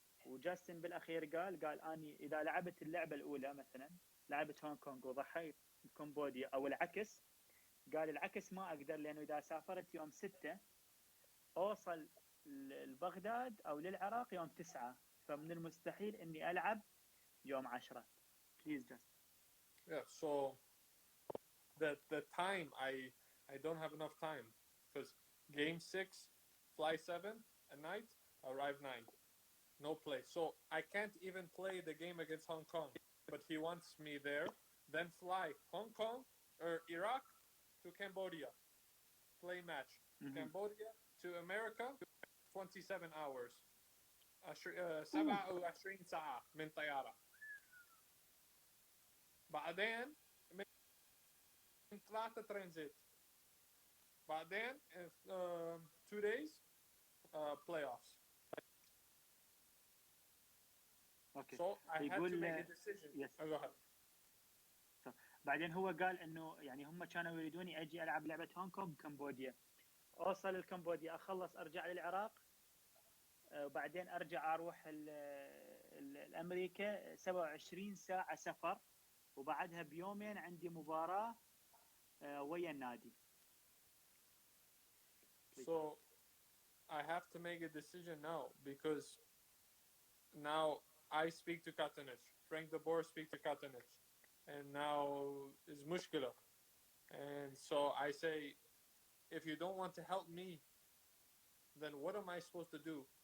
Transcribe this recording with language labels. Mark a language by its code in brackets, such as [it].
[ar] وجاستن بالاخير قال اني اذا لعبت اللعبه الاولى مثلا لعبت هونغ كونغ وضحيت بكمبوديا او العكس، قال العكس ما اقدر، لانه اذا سافرت يوم 6 اوصل لبغداد او للعراق يوم 9، فمن المستحيل اني العب يوم 10. [en] Please just. Yeah, so the time I don't have enough time because game 6, fly 7 at night, arrive 9, no play. So I can't even play the game against Hong Kong, but he wants me there. Then fly Hong Kong or Iraq to Cambodia, play match. Cambodia to America, 27 hours. [ar] 27 ساعة من طيارة. بعدين من 3 ترانزيت. [en] بعدين 2 days playoffs. Okay. So I had to make a decision. Yes. Go ahead. [ar] بعدين هو قال انه يعني هم كانوا يريدوني اجي العب لعبه هونغ كونغ بكمبوديا، اوصل الكمبوديا اخلص ارجع للعراق، وبعدين ارجع اروح الامريكا 27 ساعه سفر، وبعدها بيومين عندي مباراه ويا النادي. [en] So I have to make a decision now because now I speak to Katanich, Frank de Boer speak to Katanich, and now is مشكلة. And so I say, if you don't want to help me, then what am I supposed to do?